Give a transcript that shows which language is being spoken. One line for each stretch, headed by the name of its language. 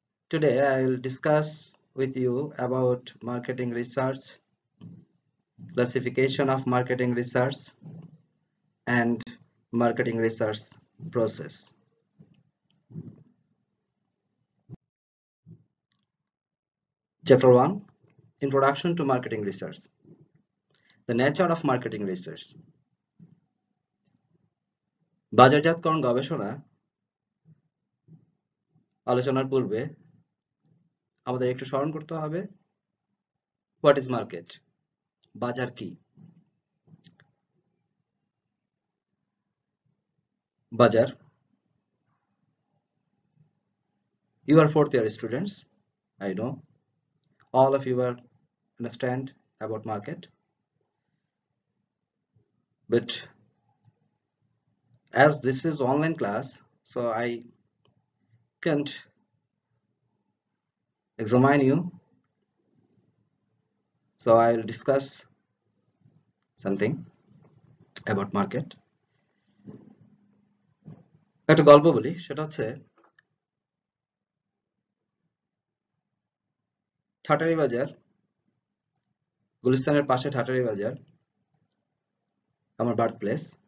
English: Today I will discuss with you about marketing research, classification of marketing research, and marketing research process. Chapter 1, Introduction to Marketing Research. The nature of marketing research.
Bangla: বাজারজাতকরণ গবেষণা আলোচনার পূর্বে আমাদের একটু স্মরণ করতে হবে
English: what is market,
Bangla: বাজার কি?
English: বাজার, you are 4th year students, I know all of you are understand about market, but as this is online class, so I can't examine you, so I'll discuss something about market.
Bangla: একটা গল্প বলি, সেটা হচ্ছে ঠাটারি বাজার, গুলিস্তানের পাশে ঠাটারি বাজার আমার birth place.